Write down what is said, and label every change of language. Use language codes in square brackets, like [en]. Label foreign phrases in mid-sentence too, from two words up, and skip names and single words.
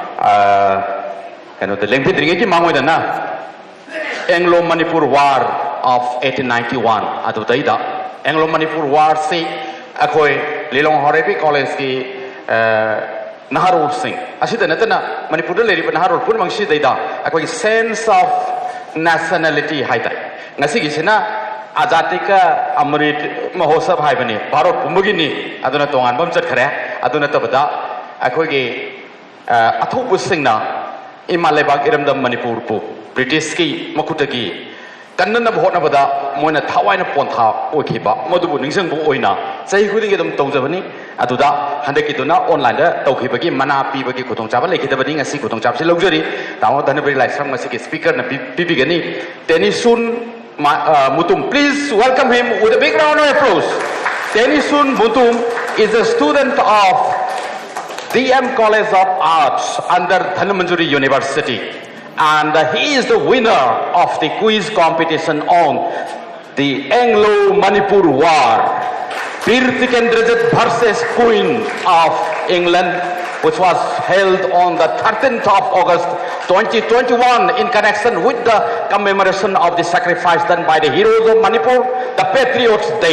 [mni] ꯀꯩꯅꯣꯗ ꯂꯦꯡꯕꯤꯗ꯭ꯔꯤꯉꯩꯒꯤ ꯃꯥꯡꯑꯣꯏꯗꯅ ꯑꯦꯡꯂꯣ ꯃꯅꯤꯄꯨꯔ ꯋꯥꯔ ꯑꯣꯐ 1891 ꯑꯗꯨꯗꯩꯗ ꯑꯦꯡꯂꯣ ꯃꯅꯤꯄꯨꯔ ꯋꯥꯔꯁꯤ ꯑꯩꯈꯣꯏ ꯂꯤꯂꯣꯡ ꯍꯥꯎꯔꯩꯕꯤ ꯀꯣꯂꯦꯖꯀꯤ ꯅꯍꯥꯔꯣꯜꯁꯤꯡ ꯑꯁꯤꯗ ꯅꯠꯇꯅ ꯃꯅꯤꯄꯨꯔꯗ ꯂꯩꯔꯤꯕ ꯅꯍꯥꯔꯣꯜ ꯄꯨꯝꯅꯃꯛꯁꯤꯗꯩꯗ ꯑꯩꯈꯣꯏꯒꯤ [en] sense of nationality [mni] ꯍꯥꯏꯇꯥꯔꯦ ꯉꯁꯤꯒꯤꯁꯤꯅ आजादी का अमृत महोत्सव ꯍꯥꯏꯕꯅꯤ ꯚꯥꯔꯠ ꯄꯨꯝꯕꯒꯤꯅꯤ ꯑꯗꯨꯅ ꯇꯣꯡꯥꯟꯕꯝ ꯆꯠꯈꯔꯦ ꯑꯗꯨꯅ ꯇꯕꯗꯥ ꯑꯈꯣꯒꯤ ꯑꯊꯣꯕꯨꯁꯤꯡꯅ ꯏꯃꯥ ꯂꯩꯕꯥꯛ ꯏꯔꯃꯗꯝ ꯃꯅꯤꯄꯨꯔ ꯄꯨ ꯕ꯭ꯔꯤꯇꯤꯁ ꯀꯤ ꯃꯀꯨꯠꯀꯤ ꯀꯟꯅꯅ ꯍꯣꯠꯅꯕꯗꯥ ꯃꯣꯏꯅꯥ ꯊꯥꯋꯥꯏꯅꯥ ꯄꯣꯟꯊꯥ ꯑꯣꯈꯤꯕꯥ ꯃꯗꯨꯕꯨ ꯅꯤꯡꯁꯤꯡꯕꯨ ꯑꯣꯏꯅꯥ ꯁꯍꯤ ꯈꯨꯗꯤꯒꯦ ꯗꯝ ꯇꯧꯖꯕꯅꯤ ꯑꯗꯨꯗꯥ ꯍꯟꯗꯀꯤꯗꯨꯅꯥ ꯑꯣꯅꯂꯥꯏꯟ ꯗꯥ ꯇꯧꯈꯤꯕꯒꯤ ꯃꯅꯥ ꯄꯤꯕꯒꯤ ꯈꯨꯗꯣꯡꯆꯥꯕꯥ ꯂꯩꯈꯤꯗꯕꯅꯤ ꯉꯁꯤ ꯈꯨꯗꯣꯡꯆꯥꯕꯁꯦ ꯂꯧꯖꯔꯤ ꯇꯥꯃꯣ ꯙꯟꯕꯔꯤ ꯂꯥꯏꯁ꯭ꯔꯝ ꯉꯁꯤ ꯀꯦ ꯁ꯭ꯄꯤꯀꯔ ꯅ ꯄꯤꯕꯤꯒꯅꯤ ꯇꯦꯅꯤꯁꯨꯟ Mutum, [en] please welcome him with a big round of applause. Tenisun Mutum is a student of DM College of Arts under Dhanmanjuri University, and he is the winner of the quiz competition on the Anglo-Manipur War, Bir Tikendrajit versus Queen of England, which was held on the 13th of August 2021 in connection with the commemoration of the sacrifice done by the heroes of Manipur, the Patriots Day.